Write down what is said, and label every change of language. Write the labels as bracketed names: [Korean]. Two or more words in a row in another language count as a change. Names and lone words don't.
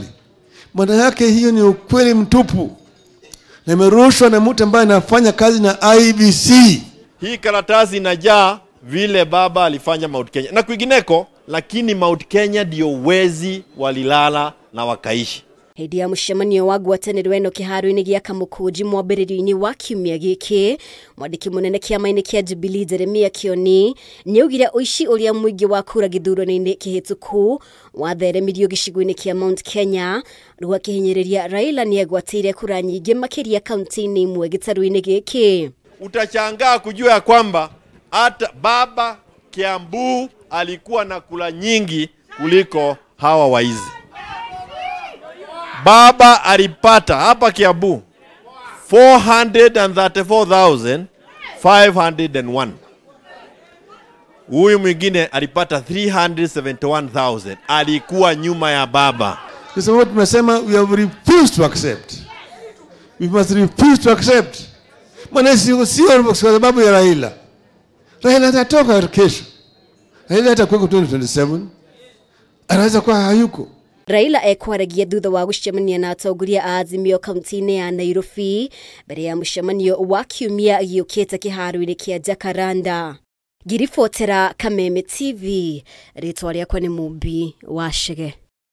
[Swahili] Maana yake hiyo ni ukweli mtupu, na imerushwa na mtu ambaye anafanya kazi na IEBC. Hii karatasi inajaa vile baba alifanya Mount Kenya na kwingineko, lakini Mount Kenya ndio wezi walilala na wakaishi. [Kikuyu] Hindi ya mushemanio wa ngwataniro eno kiharo-ini gia Kamukunji mwambĩrĩrio-ini wa kiumia giki, mwandiki munene kiama-ini kia Jubilee Jeremiah Kioni niaugire uici uria muingi wa kura githurano-ini kihituku watheremirio gicigo-ini kia Mount Kenya, riu akihinyiriria Raila niegwatĩire kura nyingi makiria kaunti-ini imwe gĩtarũ-ini giki. [Swahili] Utachangaa kujua ya kwamba hata baba Kiambu alikuwa na kula nyingi kuliko hawa waizi. Baba alipata hapa Kiambu 434,501. Huyu mwingine alipata 371,000. Alikuwa nyuma ya baba. Kwa sababu tumesema [English] we have refused to accept. We must refuse to accept. [Swahili] Maana sio kwa sababu ya Raila. Raila atatoka kesho. Raila atakuwa 2027. Anaweza kuwa hayuko. [Kikuyu] Raila ekwaragia thutha wa gucemania na atongoria a Azimio kaunti-ini ya Nairobi mbere ya mucemanio wa kiumia giukite kiharo-ini kia Jacaranda. Ngiribotera Kameme TV, ritwa riakwa ni Mumbi wa Shege.